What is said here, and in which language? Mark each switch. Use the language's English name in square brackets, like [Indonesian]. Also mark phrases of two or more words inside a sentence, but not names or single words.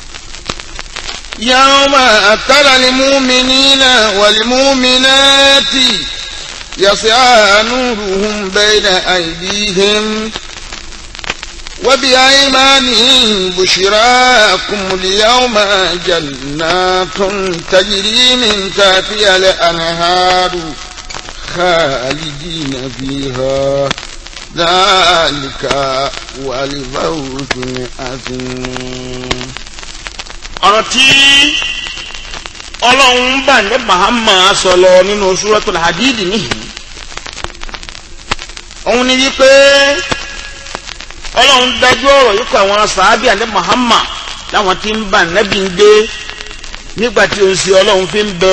[Arabic] يوم ترى المؤمنين والمؤمنات يسعى نورهم بين أيديهم وبأيمانهم بشراكم اليوم جنات تجري من تحتها الأنهار خالدين فيها ذلك هو الفوز العظيم. [Yoruba] ọ̀rọ̀ tí ọlọ́run bá ní Muhammad sọ̀lọ̀ nínú suratul hadid nìyí òun ni wípé ọlọ́run dájú ọ̀rọ̀ yìí kọ́ àwọn sàábì àní Muhammad láwọn tí ń bá nẹ́bí ń gbé nígbà tí òun sí ọlọ́run fi ń bẹ